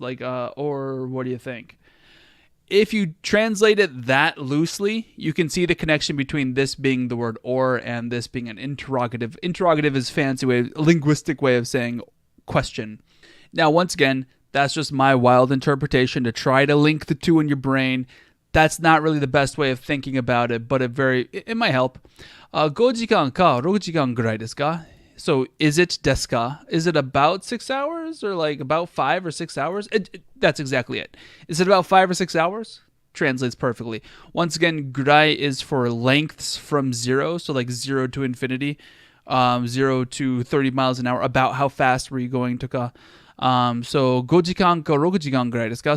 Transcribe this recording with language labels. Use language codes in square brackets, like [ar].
[en] Like, or what do you think? If you translate it that loosely, you can see the connection between this being the word or and this being an interrogative. Interrogative is fancy way, a linguistic way of saying question. Now, once again, that's just my wild interpretation to try to link the two in your brain. That's not really the best way of thinking about it, but it might help. [ja] 5 jikanか6時間ぐらいですか? [en] So is it [ja] desu ka? [en] Is it about 6 hours or like about 5 or 6 hours? That's exactly it. Is it about 5 or 6 hours? Translates perfectly. Once again, gurai is for lengths from 0, so like 0 to infinity, 0 to 30 miles an hour. About how fast were you going to ka? So [ja] 5 jikanか6時間ぐらいですか?